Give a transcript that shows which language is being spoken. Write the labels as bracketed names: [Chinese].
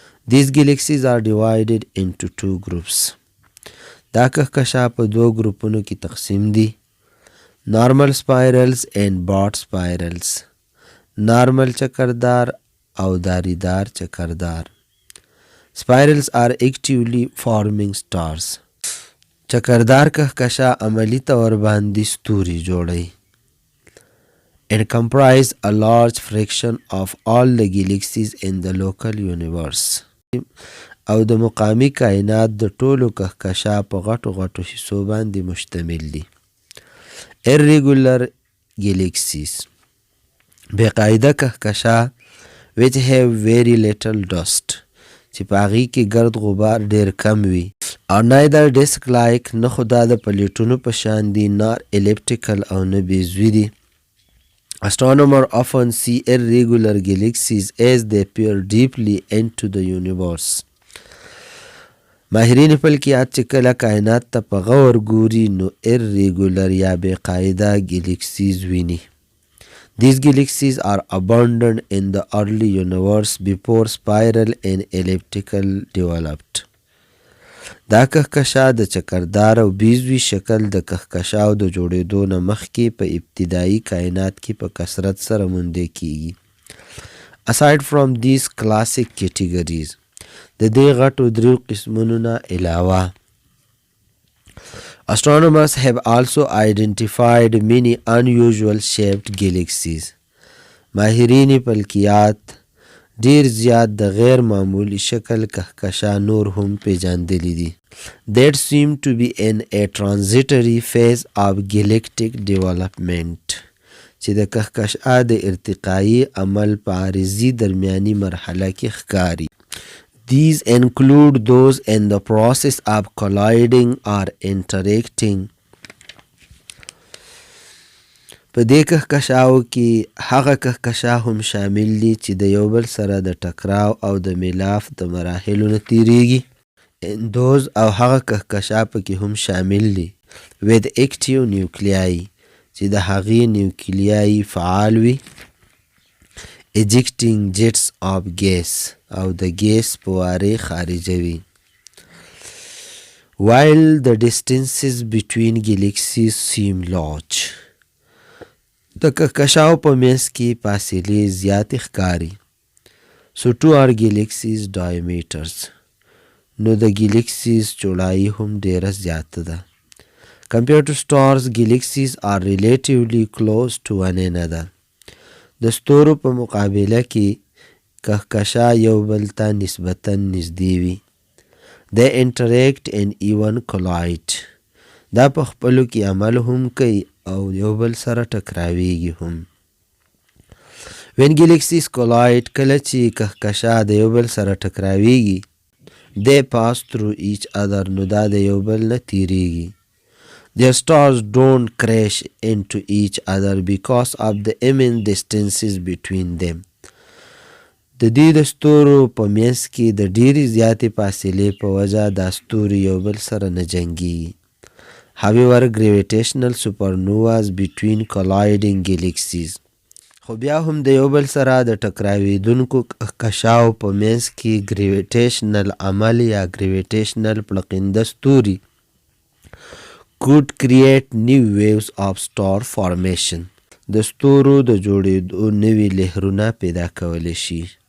[English] These galaxies are divided into two groups. [Pashto] دا کهکشا په دو ګروپونو کې تقسیم دي. [English] Normal spirals and broad spirals. [Pashto] نارمل چکردار او داریدار چکردار. [English] Spirals are actively forming stars. [Pashto] چکردار کهکشا عملی طور باندې ستوري جوړي. [English] and comprise a large fraction of all the galaxies in the local universe. [Pashto] او د مقامی کائنات د ټولو کهکشا په غټو غټو حصو باندې مشتمل دي. [English] Irregular galaxies. [Pashto] بقاعده کهکشا [English] which have very little dust. [Pashto] چې په هغې کې ګرد غبار ډېر کم وي. او [English] neither disk like [Pashto] نه خو دا د پلیټونو په شان دي [English] nor elliptical [Pashto] او نه بیضوي دي. [English] Astronomers often see irregular galaxies as they peer deeply into the universe. [Pashto] ماهرین فلکیات چې کله کائنات ته په غور ګوري نو irregular یا بقاعده galaxies ویني. [English] These galaxies are abundant in the early universe before spiral and elliptical developed. [Pashto] دا کهکشا د چکردار او بیضوي شکل د کهکشاو د جوړېدو نه مخکې په ابتدایي کائنات کې په کثرت سره موندل کیږي. [English] Aside from these classic categories, [Pashto] د دې غټو دریو قسمونو نه علاوه [English] astronomers have also identified many unusual shaped galaxies. [Pashto] ماهرین فلکیات ډیر زیات د غیر معمولی شکل کهکشا نور هم پیژندلی دي. [English] That seem to be in a transitory phase of galactic development. [Pashto] چې د کهکشا د ارتقایی عمل په عارضی درمیانی مرحله کې ښکاري. [English] These include those in the process of colliding or interacting. [Pashto] په دې کهکشاو کې هغه کهکشا هم شامل دي چې د یو بل سره د ټکراو او د میلاف د مراحلو نه تیریږي. [English] those [Pashto] او هغه کهکشا پکې هم شامل دي [English] with active nuclei [Pashto] چې د هغې نیوکلیای فعال وي. [English] ejecting jets of gas [Pashto] او د ګیس پوارې خارجوي. [English] while the distances between galaxies seem large. [Pashto] د کهکشاو په منځ کې فاصلې زیاتې ښکاري. [English] so too are galaxies diameters. [Pashto] نو د ګلیکسیز چوړایي هم ډیره زیاته ده. [English] compared to stars, galaxies are relatively close to one another. [Pashto] د ستورو په مقابله کې کهکشا یو بل ته نسبتاً نږدې وي. [English] they interact and even collide. [Pashto] دا په خپلو کې عمل هم کوي او یو بل سره ټکراویږي هم. [English] when galaxies collide, [Pashto] کله چې کهکشا د یو بل سره ټکراویږي [English] they pass through each other. [Pashto] نو دا د یو بل نه تیریږي. [English] their stars don't crash into each other because of the immense distances between them. [Pashto] د دې د ستورو په منځ کې د ډېرې زیاتې فاصلې په وجه دا ستوري یو بل سره نه جنګیږي. [English] however, gravitational supernovas between colliding galaxies. [Pashto] خو بیا هم د یو بل سره د ټکراویدونکو کهکشاو په منځ کې ګریویټیشنل عمل یا ګریویټیشنل پړقنده ستوري [English] could create new waves of star formation. [Pashto] د ستورو د جوړېدو نوي لهرونه پیدا کولی شي.